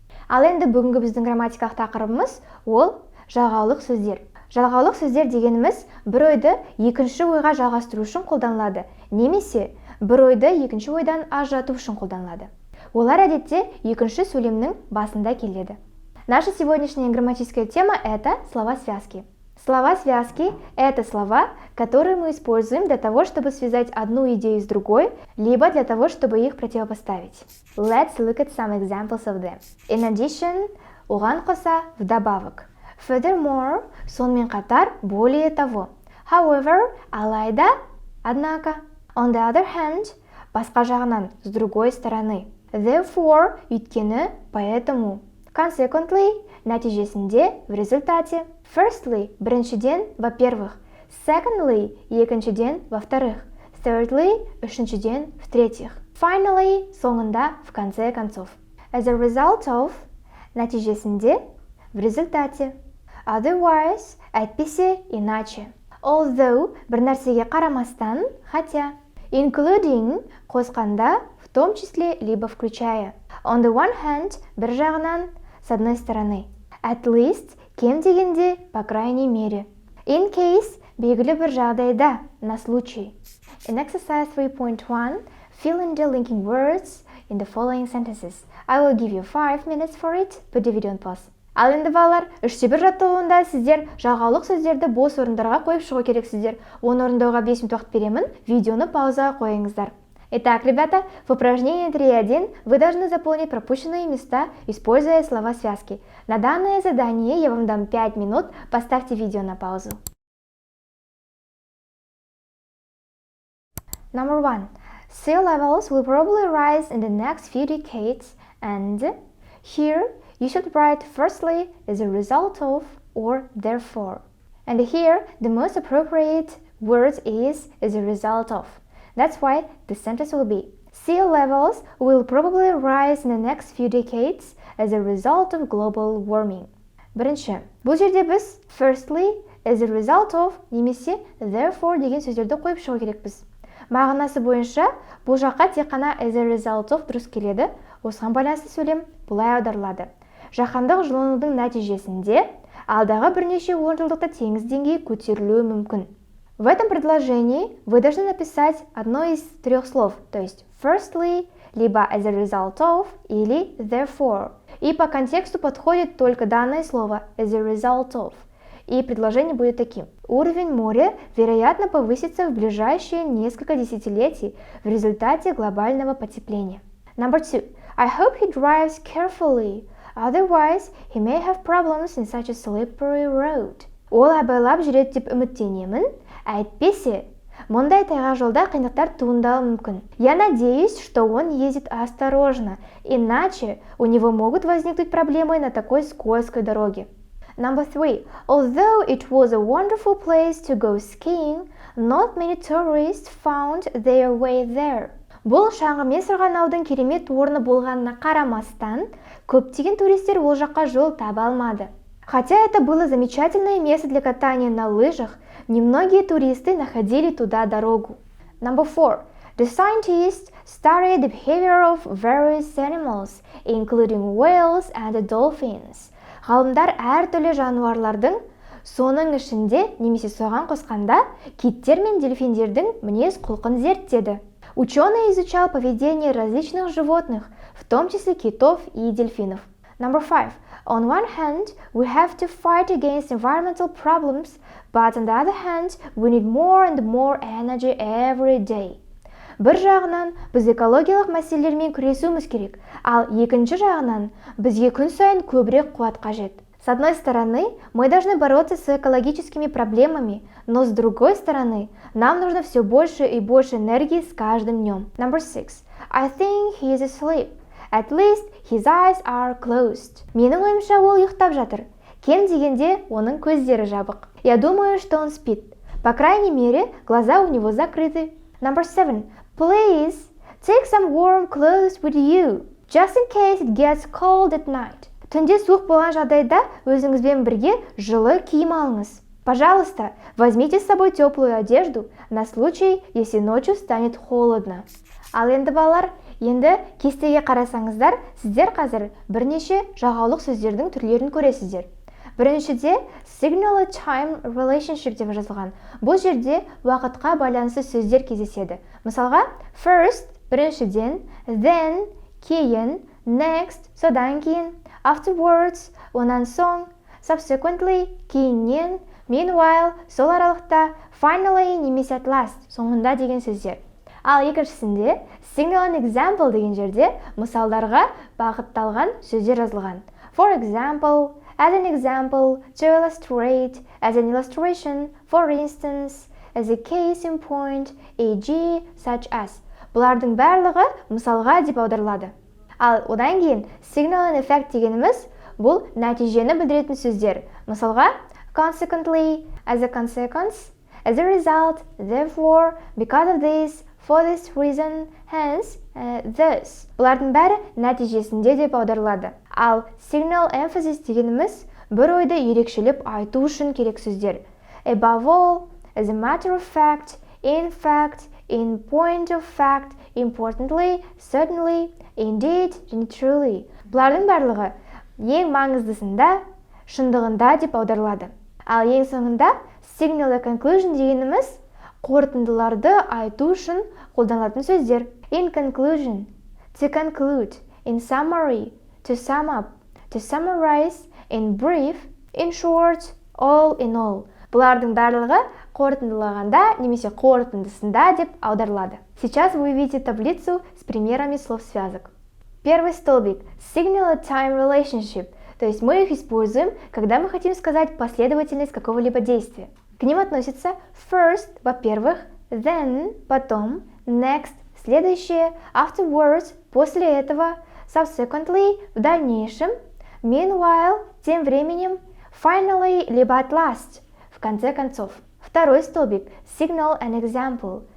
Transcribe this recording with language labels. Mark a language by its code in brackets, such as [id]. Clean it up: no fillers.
[kk] Ал енді бүгінгі біздің грамматикалық тақырыбымыз ол жалғаулық сөздер. Жалғаулық сөздер дегеніміз бір ойды екінші ойға жалғастыру үшін қолданылады, немесе бір ойды екінші ойдан ажырату үшін қолданылады. Олар әдетте екінші сөйлемнің басында келеді. [ru] Наша сегодняшняя грамматическая тема – это слова-связки. Слова-связки – это слова, которые мы используем для того, чтобы связать одну идею с другой, либо для того, чтобы их противопоставить. [en] Let's look at some examples of them. In addition, [kk] оған қоса [ru] вдобавок. [en] Furthermore, [kk] сонымен қатар, [ru] более того. [en] However, [kk] алайда, [ru] однако. [en] On the other hand, [kk] басқа жағынан, [ru] с другой стороны. [en] Therefore, [kk] өйткені, [ru] поэтому. [en] Consequently, [kk] нәтижесінде, [ru] в результате. [en] Firstly, [kk] біріншіден, [ru] во-первых. [en] Secondly, [kk] екіншіден, [ru] во-вторых. [en] Thirdly, [kk] үшіншіден, [ru] в-третьих. [en] Finally, [kk] соңында, [ru] в конце концов. [en] As a result of, [kk] нәтижесінде, [ru] в результате. [en] Otherwise, [kk] әйтпесе, [ru] иначе. [en] Although, [kk] бір нәрсеге қарамастан, [ru] хотя. [en] Including, [kk] қосқанда, [ru] в том числе, либо включая. [en] On the one hand, [kk] бір жағынан, [ru] с одной стороны. [en] At least, [kk] кем дегенде, [ru] по крайней мере. [en] In case, [kk] белгілі бір жағдайда, [ru] на случай. [en] In exercise 3.1, fill in the linking words in the following sentences. I will give you 5 minutes for it, put the video on pause. [kk] Ал енді балалар, 3-1 жаттығуында сіздер жалғаулық сөздерді бос орындарға қойып шығу керексіздер. Оны орындауға 5 минут уақыт беремін, видеоны паузаға қойыңыздар. [ru] Итак, ребята, в упражнении 3.1 вы должны заполнить пропущенные места, используя слова-связки. На данное задание я вам дам 5 минут, поставьте видео на паузу. [en] Number 1. Sea levels will probably rise in the next few decades, and here you should write firstly as a result of or therefore. And here the most appropriate word is as a result of. That's why the sentence will be sea levels will probably rise in the next few decades as a result of global warming. [kk] Бірінші, бұл жерде біз [en] firstly as a result of [kk] немесе [en] therefore [kk] деген сөздерді қойып шығу керекпіз. Мағынасы бойынша бұл жаққа тек қана [en] as a result of [kk] дұрыс келеді, осыған байланысты сөйлем бұлай аударылады. Жаһандық жылынудың нәтижесінде алдағы бірнеше онжылдықта теңіз деңгейі көтерілуі мүмкін. [ru] В этом предложении вы должны написать одно из 3 слов, то есть [en] firstly, [ru] либо [en] as a result of [ru] или [en] therefore. [ru] И по контексту подходит только данное слово [en] as a result of. [ru] И предложение будет таким. Уровень моря, вероятно, повысится в ближайшие несколько десятилетий в результате глобального потепления. [en] Number 2. I hope he drives carefully. Otherwise, he may have problems in such a slippery road. [kk] Ол абайлап жүреді деп үміттенемін. Әйтпесе, мұндай тайғақ жолда қиындықтар туындауы мүмкін. [ru] Я надеюсь, что он ездит осторожно, иначе у него могут возникнуть проблемы на такой скользкой дороге. [en] Number 3. Although it was a wonderful place to go skiing, not many tourists found their way there. [kk] Бұл шаңғымен сырғанаудың керемет орны болғанына қарамастан, көптеген туристер ол жаққа жол таба алмады. [ru] Хотя это было замечательное место для катания на лыжах, немногие туристы находили туда дорогу. [en] Number 4. The scientists studied the behavior of various animals, including whales and dolphins. [kk] Ғалымдар әртүрлі жануарлардың, соның ішінде немесе соған қосқанда киттер мен дельфиндердің мінез құлқын зерттеді. [ru] Ученый изучал поведение различных животных, в том числе китов и дельфинов. [en] Number 5. On one hand, we have to fight against environmental problems, but on the other hand, we need more and more energy every day. [kk] Бір жағынан, біз экологиялық мәселелермен күресуіміз керек, ал екінші жағынан, бізге күн сайын көбірек қуат қажет. [ru] С одной стороны, мы должны бороться с экологическими проблемами, но с другой стороны, нам нужно все больше и больше энергии с каждым днем. [en] Number 6. I think he is asleep. At least his eyes are closed. [kk] Менің ойымша ол ұйықтап жатыр. Кем дегенде оның көздері жабық. [ru] Я думаю, что он спит. По крайней мере, глаза у него закрыты. [en] Number 7. Please take some warm clothes with you, just in case it gets cold at night. [kk] Түнде суық болған жағдайда өзіңізбен бірге жылы киім алыңыз. [ru] Пожалуйста, возьмите с собой теплую одежду на случай, если ночью станет холодно. [kk] Ал енді балалар, енді кестеге қарасаңыздар, сіздер қазір бірнеше жағаулық сөздердің түрлерін көресіздер. Біріншіде [en] signal a time relationship [kk] деп жазылған. Бұл жерде уақытқа байланысты сөздер кездеседі. Мысалға, [en] first [kk] біріншіден, [en] then [kk] кейін, [en] next [kk] содан кейін, [en] afterwards [kk] онан соң, [en] subsequently [kk] кейіннен, [en] meanwhile [kk] сол аралықта, [en] finally [kk] немесе [en] at last [kk] соңында деген сөздер. Ал екіншісінде [en] signal an example [kk] деген жерде мысалдарға бағытталған сөздер жазылған. [en] For example, as an example, to illustrate, as an illustration, for instance, as a case in point, e.g. such as. [kk] Бұлардың барлығы мысалға деп аударылады. Ал одан кейін [en] signal and effect [kk] дегеніміз бұл нәтижені білдіретін сөздер. Мысалға, [en] consequently, as a consequence, as a result, therefore, because of this, for this reason, hence, thus. [kk] Бұлардың бәрі нәтижесінде деп аударылады. Ал [en] signal emphasis [kk] дегеніміз бір ойды ерекшелеп айту үшін керек сөздер. [en] Above all, as a matter of fact, in fact, in point of fact, importantly, certainly, indeed, and truly. [kk] Бұлардың барлығы ең маңыздысында, шындығында деп аударылады. Ал ең соңында [en] signal a conclusion [kk] дегеніміз қорытындыларды айту үшін қолданылатын сөздер. [en] In conclusion, to conclude, in summary, to sum up, to summarize, in brief, in short, all in all. [kk] Бұлардың барлығы қорытындылағанда немесе қорытындысында деп аударылады. [ru] Сейчас вы увидите таблицу с примерами слов-связок. Первый столбик – [en] signal a time relationship, [ru] то есть мы их используем, когда мы хотим сказать последовательность какого-либо действия. К ним относятся [en] first [ru] – во-первых, [en] then [ru] – потом, [en] next [ru] – следующее, [en] afterwards [ru] – после этого, [en] subsequently [ru] – в дальнейшем, [en] meanwhile [ru] – тем временем, [en] finally [ru] – либо [en] at last [ru] – в конце концов. Второй столбик – [en] signal an example.